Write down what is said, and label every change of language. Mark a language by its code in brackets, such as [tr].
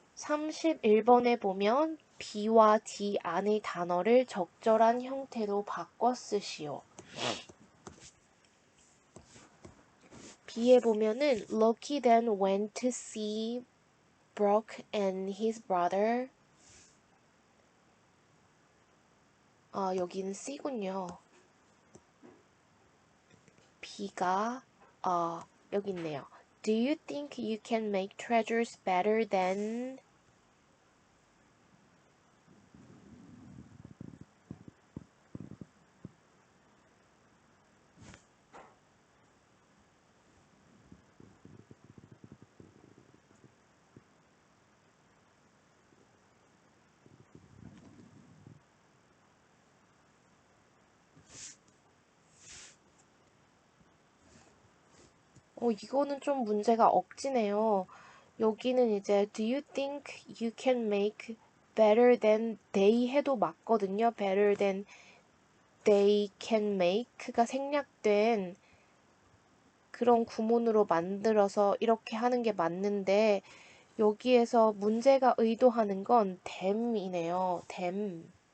[ko] 31번에 보면 B와 D 안의 단어를 적절한 형태로 바꿔 쓰시오. B에 보면은 [en] Lucky then went to see Brooke and his brother. [ko] 여기는 C군요. B가 여기 있네요. [en] Do you think you can make treasures better than [ko] 이거는 좀 문제가 억지네요. 여기는 이제 [en] Do you think you can make better than they [ko] 해도 맞거든요. [en] better than they can make [ko] 가 생략된 그런 구문으로 만들어서 이렇게 하는 게 맞는데 여기에서 문제가 의도하는 건 tham이네요. [en] them.